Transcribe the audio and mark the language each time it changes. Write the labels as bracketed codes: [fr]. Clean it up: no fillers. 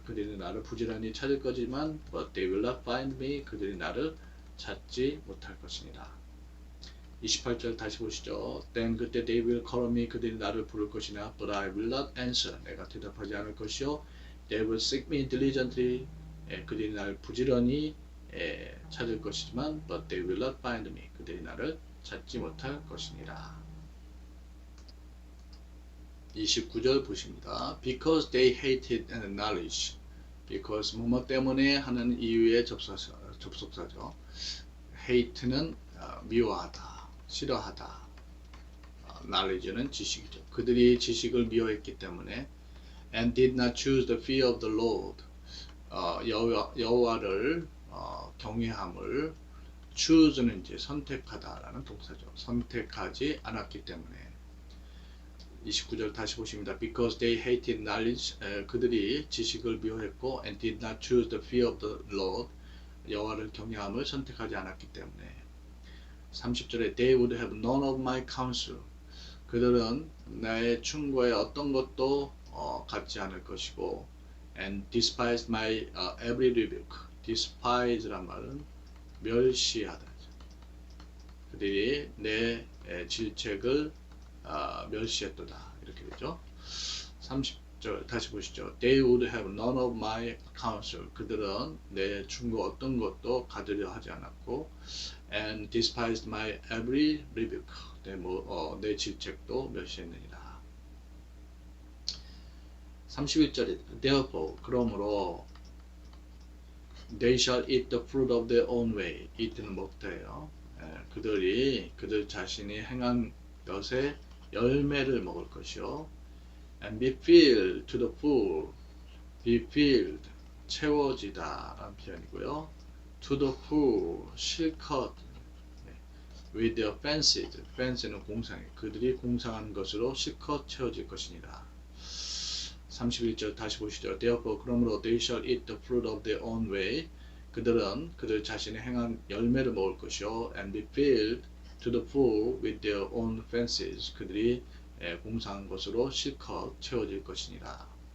[ko] 그들이 나를 부지런히 찾을 거지만 [en] but they will not find me, [ko] 그들이 나를 찾지 못할 것이니라. 28절 다시 보시죠. [en] Then [ko] 그때 [en] they will call me, [ko] 그들이 나를 부를 것이나 [en] but I will not answer, [ko] 내가 대답하지 않을 것이요. [en] They will seek me diligently, [ko] 그들이 나를 부지런히 찾을 것이지만 [en] but they will not find me, [ko] 그들이 나를 찾지 못할 것이니라. 29절 보십니다. [en] Because they hated knowledge, [ko] because 뭐뭐 때문에 하는 이유의 접속사죠. hate는 미워하다, 싫어하다. knowledge는 지식이죠. 그들이 지식을 미워했기 때문에 [en] and did not choose the fear of the Lord, [ko] 여호와를 경외함을, choose는 이제 선택하다라는 동사죠. 선택하지 않았기 때문에. 29절 다시 보십니다. [en] Because they hated knowledge, [ko] 그들이 지식을 미워했고 [en] and did not choose the fear of the Lord, [ko] 여호와를 경외함을 선택하지 않았기 때문에. 30절에 [en] they would have none of my counsel, [ko] 그들은 나의 충고에 어떤 것도 갖지 않을 것이고 [en] and despised my every rebuke, despise란 [ko] 말은 멸시하다. 그들이 내 질책을 멸시했도다, 이렇게 되죠. 30절 다시 보시죠. [en] They would have none of my counsel, [ko] 그들은 내 충고 어떤 것도 가지려 하지 않았고 [en] and despised my every rebuke, [ko] 내 질책도 멸시했느니라. 31절에 [en] therefore, [ko] 그러므로 [en] they shall eat the fruit of their own way, eat는 [ko] 먹다예요. 그들 자신이 행한 것의 열매를 먹을 것이요. [en] and be filled to the full, be filled, [ko] 채워지다 라는 표현이고요. [en] to the full, [ko] 실컷, [en] with their fancies, fancy는 [ko] 공상이에요. 그들이 공상한 것으로 실컷 채워질 것이니라. 31절 다시 보시죠. [en] Therefore, [ko] 그러므로 [en] they shall eat the fruit of their own way, [ko] 그들은 그들 자신의 행한 열매를 먹을 것이요. [en] and be filled to the full with their own fancies, [ko] 그들이 공상한 것으로 실컷 채워질 것이니라.